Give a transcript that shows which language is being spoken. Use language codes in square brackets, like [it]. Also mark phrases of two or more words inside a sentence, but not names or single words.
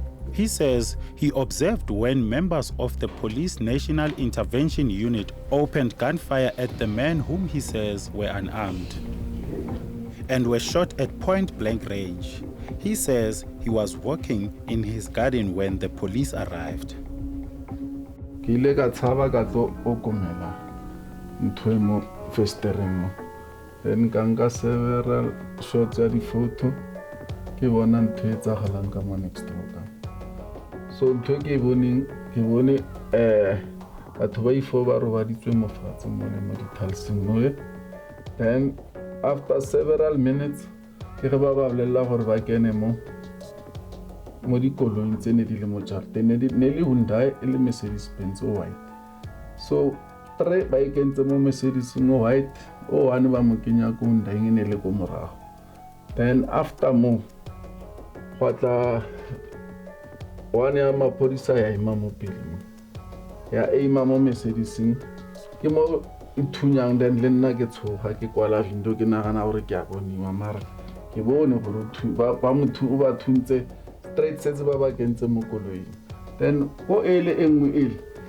[en] He says he observed when members of the Police National Intervention Unit opened gunfire at the men whom he says were unarmed and were shot at point-blank range. He says he was walking in his garden when the police arrived. [tn] Ntwemo festeremo then ganga [en] several shots [tn] ya di photo ke bona ntho e tsagalang ka mo [en] next door [tn] so ntho ke bone batho ba ifo ba robaditswe mo fatshe mo le mo ditalsing mo [en] then after several minutes [tn] ke ge ba bolela gore ba kene mo dikoloing tse ne di le mo jarte ne le Hyundai e le Mercedes Benz o white so tre ba ikentse mo Mercedes no white o one ba mo kenya ko Hyundai ne le ko morago [en] then after [tn] mo kwatla one ya mapodisa ya imamo pele ya imamo Mercedes ke mo ithunyang then le nna ke tshoga ke kwala window ke nagana gore ke a boniwa mara ke bone gore ba motho o ba thuntse [en] straight sets [tn] ba ba kentse mo koloing then go ele engwe ele